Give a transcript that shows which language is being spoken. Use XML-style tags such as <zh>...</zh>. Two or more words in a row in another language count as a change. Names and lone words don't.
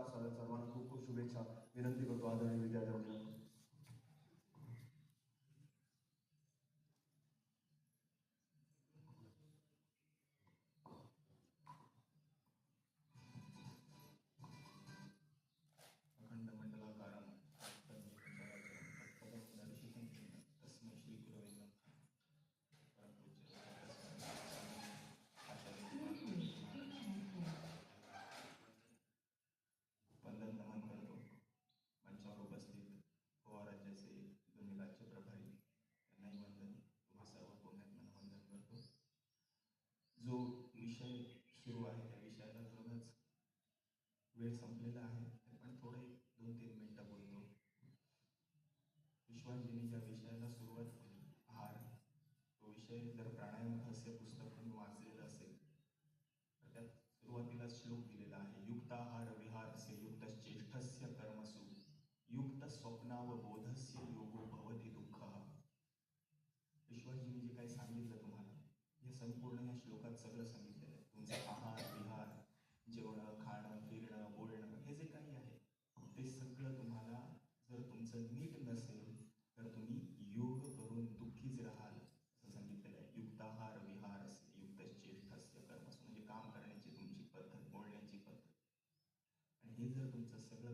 <mr>सर्वांना खूप खूप शुभेच्छा. विनंती करतो आदरणीय विद्यार्थ्यांना.</mr> <sa>अखंड मंडलाकारं दर्शितं तस्मै श्री गुरवे नमः.</sa> <mr>वंदन नमन करतो. मंचावर उपस्थित गोवा राज्याचे दोन्ही राज्य प्रभारी यांनाही वंदन. तुम्हा सर्व पुण्यात्म्यांना वंदन करतो. जो विषय सुरू आहे त्या विषयाला थोडंच वेळ संपलेला आहे, पण थोडे 2-3 मिनिटं बोलतो. विश्वांजींनी ज्या विषयाला सुरुवात केली, आहार, तो विषय जर प्राणायाम रहस्य पुस्तक तुम्ही वाचलेलं असेल तर त्यात सुरुवातीला श्लोक दिलेला आहे.</mr> <sa>युक्ताहार विहारस्य युक्तश्चेष्टस्य कर्मसु युक्त स्वप्नावबोधस्य योगो भवति दुःखः.</sa> <mr>विश्वाजींनी जे काही सांगितलं तुम्हाला, हे संपूर्ण या श्लोकात सगळं सांगितलेलं आहे. तुमचं आहार विहार, जेवणं खाणं फिरणं बोलणं हे जे काही आहे ते सगळं तुम्हाला जर तुमचं नीट नसेल तर तुम्ही योग करून दुःखीच राहाल असं सांगितलेलं आहे.</mr> <sa>युक्ताहार विहारस्य युक्तश्चेष्टस्य कर्मसु</sa> <mr>म्हणजे काम करण्याची तुमची पद्धत, बोलण्याची पद्धत. आणि हे जर तुमचं</mr>